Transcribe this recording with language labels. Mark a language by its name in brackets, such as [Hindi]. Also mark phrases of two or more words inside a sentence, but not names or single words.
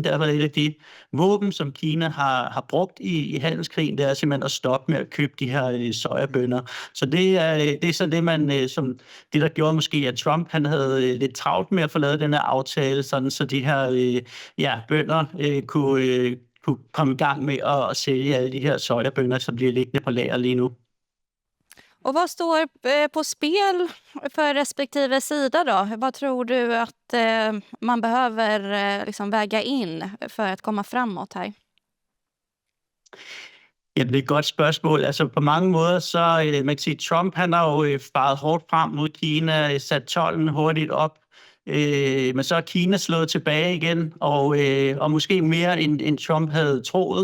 [Danish] Derfor er et af de våben, som Kina har brugt i handelskrigen, det er simpelthen at stoppe med at købe de her sojabønner. Så det er så det, det der gjorde måske, at Trump han havde lidt travlt med at få lavet den her aftale, sådan så de her bønder kunne komme i gang med at sælge alle de her sojabønner, som bliver liggende på lager lige nu. [Swedish] Och vad står på spel för respektive sida då? Vad tror du att man behöver liksom väga in för at komme framåt her? [Danish] Jamen, det er et godt spørgsmål. Altså, på mange måder, så man kan sige, Trump han har jo faret hårdt frem mod Kina, sat tolden hurtigt op. Men så er Kina slået tilbage igen, og måske mere end Trump havde troet.